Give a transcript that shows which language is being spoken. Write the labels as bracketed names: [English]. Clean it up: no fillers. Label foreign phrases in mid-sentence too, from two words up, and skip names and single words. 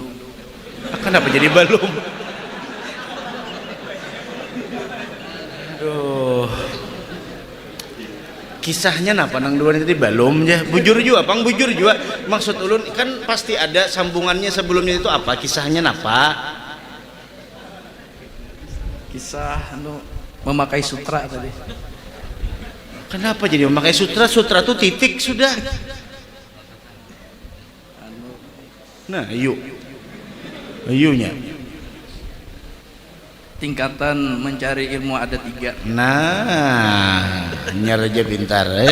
[Indonesian] Kenapa jadi belum? Duh. [Banjar] Kisahnya napa nang dua tadi balom ya. Bujur juga, pang bujur juga. Maksud ulun kan pasti ada sambungannya sebelumnya itu apa? Kisahnya napa? [Indonesian] Kisah memakai sutra tadi. Kenapa jadi memakai sutra? [Banjar] Sutra tuh titik sudah. Nah, ayunya. [Indonesian] Tingkatan mencari ilmu ada 3. [Banjar] Nah, nyaraja pintar.